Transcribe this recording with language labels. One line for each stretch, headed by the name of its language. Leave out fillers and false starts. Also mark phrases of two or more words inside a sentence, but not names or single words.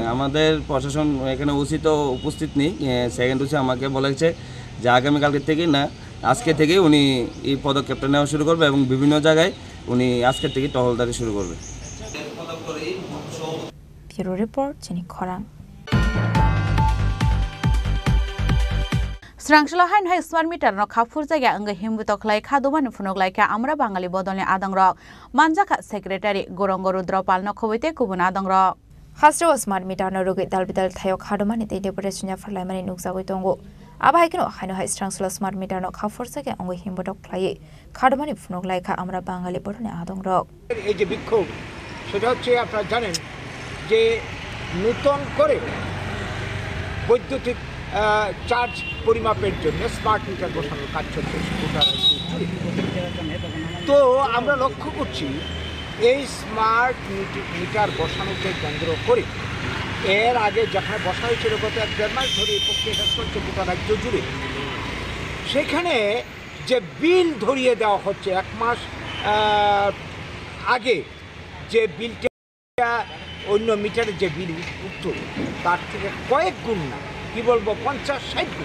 Bangla: আমাদের প্রশাসন এখানে উচিত উপস্থিত নেই, সেকেন্ড হচ্ছে আমাকে বলেছে যে আগামীকালকে থেকে না আজকে থেকে উনি এই পদক্ষেপটা নেওয়া শুরু করবে এবং বিভিন্ন জায়গায় উনি আজকের থেকে টহলদারি শুরু করবে।
English: bureau report চিনি খরাং
Kok Borok: Srangsla hain hai
English: smart meter
Kok Borok: no khapur jaga anga himbu toklai khadoban funok ka
Bangla: আমরা বাঙালি
Kok Borok: bodolni adangrok manjaka secretary gorongo rudropal no khoboite kubun adangrok hasro
English: smart meter
Kok Borok: no rogi dalbidal thayo khadomani te deputation farlai mani nukjagoi tongo aba haikino haino hai Srangsla
English: smart meter
Kok Borok: no khapur jaga anga himbu toklai khadomani funok ka
Bangla: আমরা বাঙালি
Kok Borok: bodolni adangrok
Bangla: এই যে বিক্ষোভ সেটা হচ্ছে আপনারা জানেন যে নতুন করে বৈদ্যুতিক চার্জ পরিমাপের জন্য
English: smart meter
Bangla: বসানোর কাজ চলছে। তো আমরা লক্ষ্য করছি এই
English: smart meter
Bangla: বসানোকে কেন্দ্র করে এর আগে যেখানে বসা হয়েছিল গত 1-1.5 মাস ধরে এই প্রক্রিয়াটা চলছে গোটা রাজ্য জুড়ে, সেখানে যে বিল ধরিয়ে দেওয়া হচ্ছে 1 মাস আগে যে বিলটা অন্য মিটারের যে বিল উঠত তার থেকে কয়েক গুণ না, কি বলবো 50-60 গুণ।